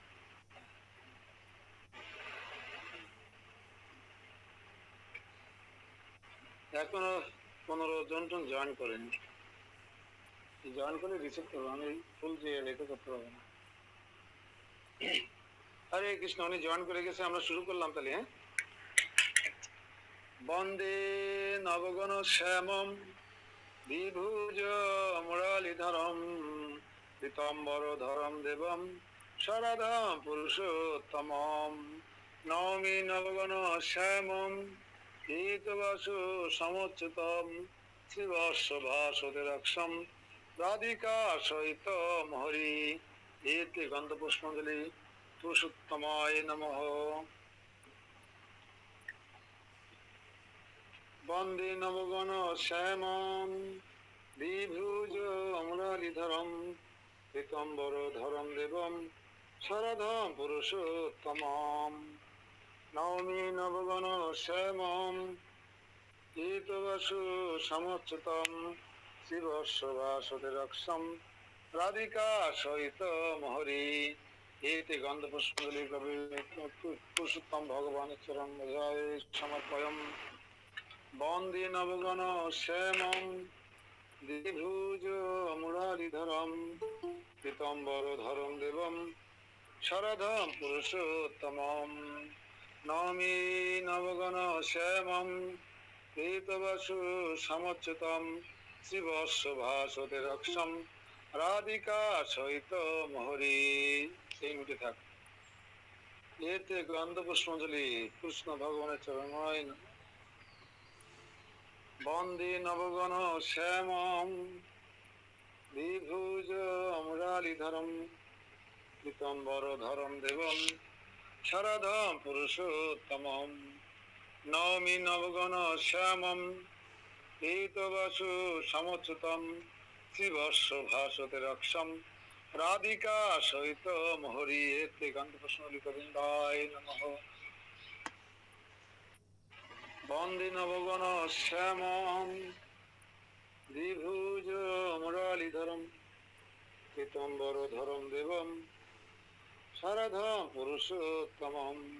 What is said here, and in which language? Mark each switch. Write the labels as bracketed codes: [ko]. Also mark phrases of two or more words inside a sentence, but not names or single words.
[bn] এখনো 15 জন জয়েন করেনি। জয়েন করে রিসিভ করবো, আমি ফুল যে রেখে করতে পারবো না। হরে কৃষ্ণ, উনি জয়েন করে গেছে, আমরা শুরু করলাম তাহলে। হ্যাঁ, [sa] বন্দে নবগণ শ্যামম বিভুজ মুরালিধরম পীতম্বর ধরম দেবম শরদম পুরুষোত্তমম। নবমী নবগণ শ্যামম পীতবাসু সমচ্যুতম শ্রীবর্ষ ভাসুদেরক্ষম রাধিকা সহিত হরি। এতে গন্ধ পুষ্পাঞ্জলি পুরুষোত্তমায় নমঃ। বন্দে নবগণ শ্যামম বিভুজ মুরালিধরম পীতম্বর ধরম দেবম শরদম পুরুষোত্তমম। নবমী নবগণ শ্যামম পীতবাসু সমচ্যুতম শ্রীবর্ষ ভাসুদেরক্ষম রাধিকা সহিত হরি। एते गन्धपुष्पाञ्जलि कवि पुरुषोत्तम भगवान् चरण मजाय समर्पयम् वन्दे नवगण श्यामं द्विभुज मुरारिधरं पीताम्बरधरं देवं शरदं पुरुषोत्तमं नौमि नवगण श्यामं पीतवसु समुच्युतं शिवस्वभासते रक्षं राधिका सहित मोहरी [bn] এই মিটে থাক [sa] এতে গন্ধ পুষ্পাঞ্জলি কৃষ্ণ ভগবানের চরণায় বন্দে নবগণ শ্যামম দ্বিভুজ মুরালিধরম পীতাম্বরধরম দেবম শরদম পুরুষোত্তমম নৌমি নবগণ শ্যামম পীতবসু সমচ্যুতম শিবস্ব ভাসতে রক্ষম রাধিকা সহিত মোহরি এতে গন্ধপুষ্পাঞ্জলি গোবিন্দায় নমঃ বন্দে নবগণ শ্যামম দ্বিভুজ মুরালিধরম পীতাম্বরধরম দেবম শরদম পুরুষোত্তমম